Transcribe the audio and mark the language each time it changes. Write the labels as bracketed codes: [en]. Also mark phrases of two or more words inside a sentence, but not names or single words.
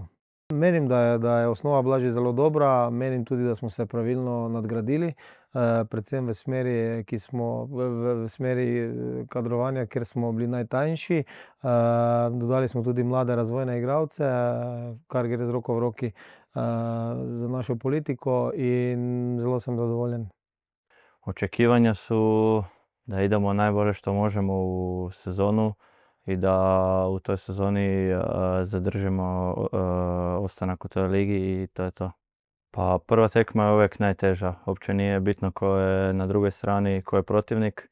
[sl] Menim, da je osnova bila že zelo dobra, menim tudi, da smo se pravilno nadgradili, predvsem v smeri, v smeri kadrovanja, kjer smo bili najtanjši. Dodali smo tudi mlade razvojne igralce, kar gre z roko v roki z našo politiko, in zelo sem zadovoljen. [hr] Očekivanja su da idemo najbolje što možemo u sezonu i da u toj sezoni zadržimo ostanak u toj ligi i to je to. Pa prva tekma je uvijek najteža. Uopće nije bitno ko je na drugoj strani, ko je protivnik.